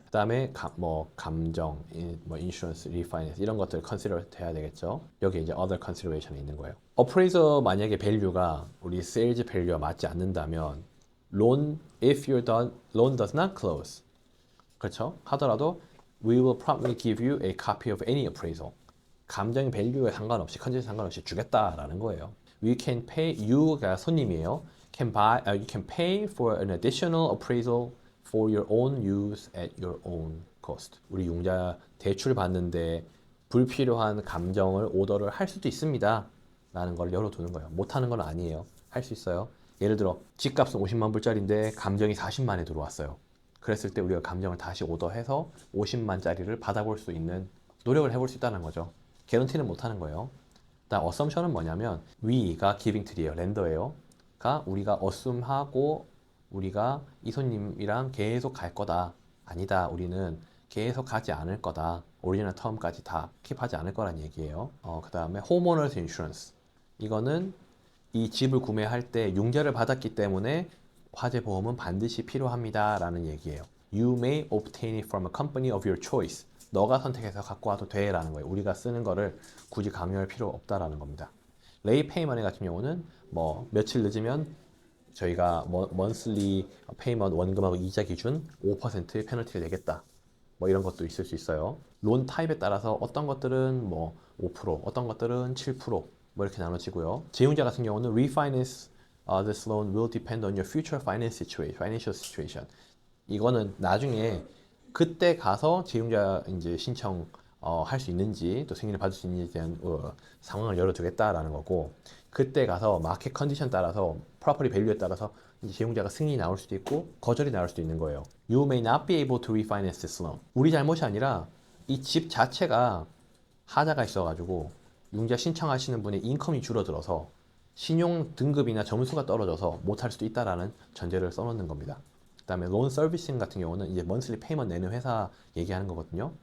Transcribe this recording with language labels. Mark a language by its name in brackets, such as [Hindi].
[Korean] 그다음에 감정, 인슈런스, 리파이낸스 이런 것들 컨시더 해야 되겠죠. 여기 이제 other consideration이 있는 거예요. 어프레이저 만약에 밸류가 우리 세일즈 밸류와 맞지 않는다면 [English] if your loan does not close, [Korean] 그렇죠? 하더라도 [English] we will promptly give you a copy of any appraisal. [Korean] 감정 밸류에 상관없이 컨디션 상관없이 주겠다라는 거예요. [English] We can pay you가 [Korean] 손님이에요. [English] You can pay for an additional appraisal for your own use at your own cost. [Korean] 우리 융자 대출 받는데 불필요한 감정을 오더를 할 수도 있습니다. 라는 걸 열어두는 거예요. 못하는 건 아니에요. 할 수 있어요. 예를 들어 집값은 50만 불짜리인데 감정이 40만에 들어왔어요. 그랬을 때 우리가 감정을 다시 오더해서 50만짜리를 받아볼 수 있는 노력을 해볼 수 있다는 거죠. 개런티는 못하는 거예요. 일단 assumption은 뭐냐면 we가 giving to예요. 렌더예요. 가 우리가 assume하고 우리가 이 손님이랑 계속 갈 거다. 아니다. 우리는 계속 가지 않을 거다. 오리지널 텀까지 다 킵하지 않을 거란 얘기예요. 그 다음에 homeowners insurance. 이거는 이 집을 구매할 때 융자를 받았기 때문에 화재 보험은 반드시 필요합니다. 라는 얘기예요. [English] You may obtain it from a company of your choice. [Korean] 너가 선택해서 갖고 와도 돼 라는 거예요. 우리가 쓰는 거를 굳이 강요할 필요 없다라는 겁니다. 레이 페이먼 같은 경우는 며칠 늦으면 저희가 monthly payment 원금하고 이자 기준 5%의 페널티를 내겠다. 이런 것도 있을 수 있어요. 론 타입에 따라서 어떤 것들은 5%, 어떤 것들은 7% 이렇게 나눠지고요. 제휴자 같은 경우는 [English] refinance this loan will depend on your future financial situation. [Korean] 이거는 나중에 그때 가서 제휴자 이제 신청 할 수 있는지 또 승인을 받을 수 있는지에 대한 상황을 열어두겠다라는 거고, 그때 가서 마켓 컨디션 따라서 프로퍼티 밸류에 따라서 이제 제휴자가 승인이 나올 수도 있고 거절이 나올 수도 있는 거예요. [English] You may not be able to refinance this loan. [Korean] 우리 잘못이 아니라 이 집 자체가 하자가 있어가지고 융자 신청하시는 분의 인컴이 줄어들어서 신용 등급이나 점수가 떨어져서 못할 수도 있다라는 전제를 써놓는 겁니다. 그다음에 론 서비싱 같은 경우는 이제 monthly payment 내는 회사 얘기하는 거거든요.